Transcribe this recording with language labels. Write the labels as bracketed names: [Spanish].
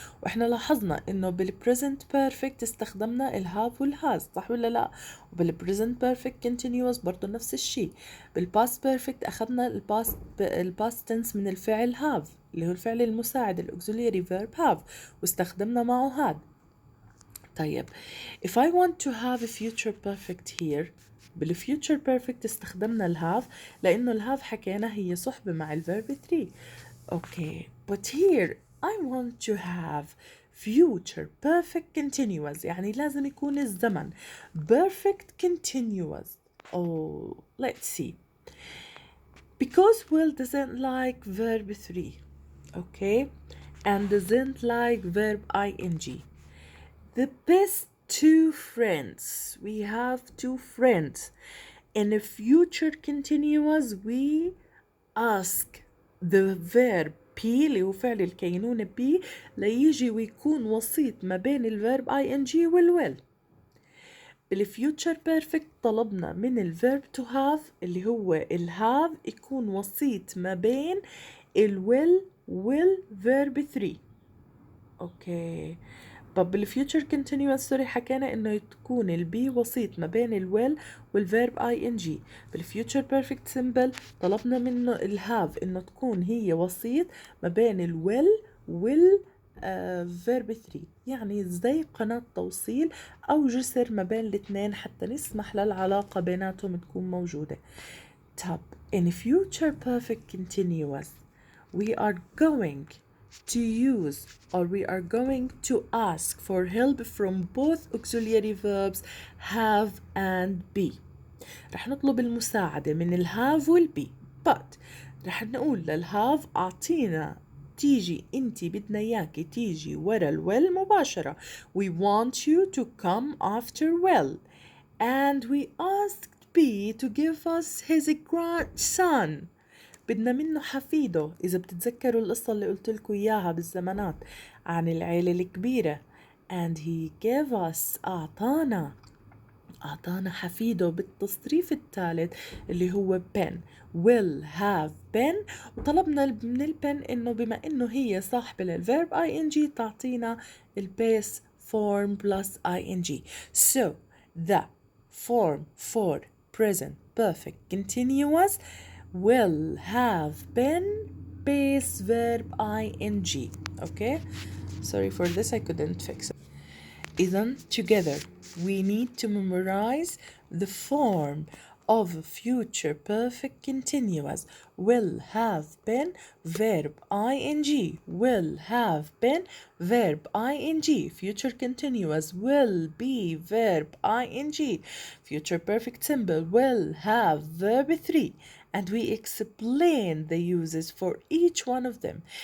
[Arabic] واحنا لاحظنا انه بالpresent perfect استخدمنا الهاف والهاز، صح ولا لا؟ وبالpresent perfect continuous برضو نفس الشيء. بالpast perfect اخذنا الpast tense من الفعل have اللي هو الفعل المساعد الauxiliary verb have، واستخدمنا معه had. طيب [English] if I want to have a future perfect here، [Arabic] بالfuture perfect استخدمنا الهاف لأنه الهاف حكينا هي صحبة مع الverb 3. [English] Okay, but here I want to have future perfect continuous، [Arabic] يعني لازم يكون الزمن [English] perfect continuous. Oh, let's see. Because will doesn't like verb 3, okay, and doesn't like verb ing. The best two friends. We have two friends. In a future continuous, we ask the verb [Arabic] P اللي هو فعل الكينونة be ليجي ويكون وسيط ما بين الفيرب ing والwill. بالفيوتشر بيرفكت طلبنا من الفيرب to have اللي هو الهاف يكون وسيط ما بين الwill والفيرب 3. اوكي. طب بالفيوتشر continuous سوري حكينا انه تكون البي وسيط ما بين الويل والفيرب ing. بالفيوتشر بيرفكت سمبل طلبنا منه الهاف انه تكون هي وسيط ما بين الويل والفيرب 3، يعني زي قناة توصيل او جسر ما بين الاثنين حتى نسمح للعلاقة بيناتهم تكون موجودة. [English] طب in future perfect continuous we are going to use or we are going to ask for help from both auxiliary verbs have and be. [Arabic] رح نطلب المساعدة من الهاف والبي، but رح نقول للهاف أعطينا تيجي انتي بدنا اياكي تيجي ورا الويل مباشرة. [English] We want you to come after well and we asked B to give us his grandson. [Arabic] بدنا منه حفيده. إذا بتتذكروا القصة اللي قلت لكم إياها بالزمانات عن العيلة الكبيرة [English] and he gave us [Arabic] أعطانا حفيده بالتصريف الثالث اللي هو Ben will have been، وطلبنا من البن إنه بما إنه هي صاحبة للverb ing تعطينا البيس form plus ing. [English] So the form for present perfect continuous will have been base verb ing. Okay, sorry for this, I couldn't fix it. إذن together we need to memorize the form of future perfect continuous will have been verb ing, will have been verb ing, future continuous will be verb ing, future perfect simple will have verb 3, and we explain the uses for each one of them.